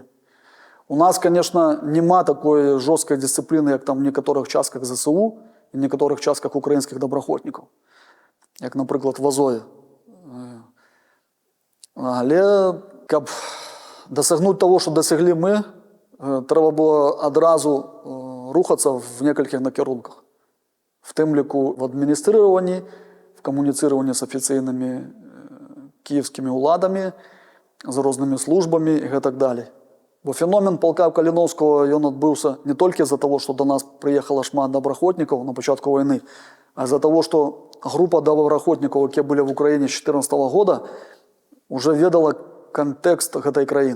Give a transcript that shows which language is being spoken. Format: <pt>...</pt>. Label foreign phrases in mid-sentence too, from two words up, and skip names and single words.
<be>У нас, конечно, нема такой жорсткай дысцыпліны, як там в некаторых частках ЗСУ і в некаторых частках украінскіх добраахвотнікаў, як, напрыклад, в Азове. Але, каб дасягнуць того, што дасяглі мы, трэба было адразу</be> <uk>рухатися в некількох</uk> <be>накірунках.</be> <uk>В тим ліку в адмініструванні, в комуніцируванні з офіційними київськими уладами, з різними службами і так далі. Бо феномен полка Каліновського він відбувся не тільки з-за того, що до нас приїхало шмат доброохотників на початку війни, а з-за того, що група доброохотників, які були в Україні з 2014 року, вже ведала контекст цієї країни.</uk>